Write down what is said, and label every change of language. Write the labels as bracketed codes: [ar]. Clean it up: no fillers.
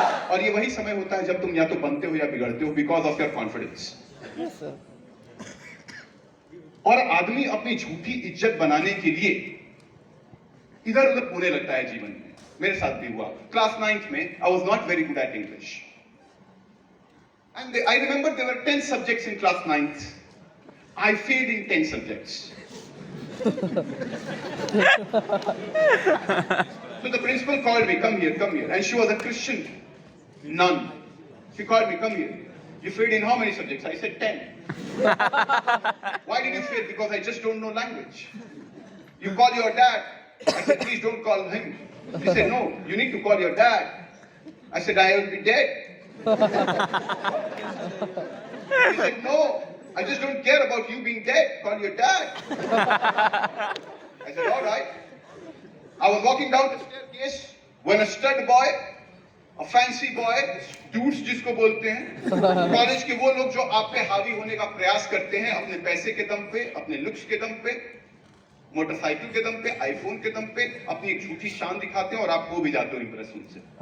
[hi] और ये वही समय होता है जब तुम या तो बनते हो या बिगड़ते हो, [en] Because of your confidence. [hi] और आदमी अपनी झूठी इज्जत बनाने के लिए इधर उधर होने लगता है जीवन में। मेरे साथ भी हुआ। क्लास 9th में [en] I was not very good at English And I remember there were 10 subjects in class 9th. I failed in 10 subjects. So the principal called me, come here. And she was a Christian nun. She called me, come here. You failed in how many subjects? I said 10. Why did you fail? Because I just don't know language. You call your dad. I said, please don't call him. She said, no, you need to call your dad. I said, I will be dead. He said, no, I just don't care about you being dead. Call your dad. I said, all right. I was walking down the staircase when a stud boy, a fancy boy, dudes [hi] जिसको बोलते हैं, college के वो लोग जो आप पे हावी होने का प्रयास करते हैं अपने पैसे के दम पे, अपने लुक्स के दम पे, मोटरसाइकिल के दम पे, आईफोन के दम पे अपनी एक झूठी शान दिखाते हैं और आप हो भी जाते हो इंप्रेस उनसे।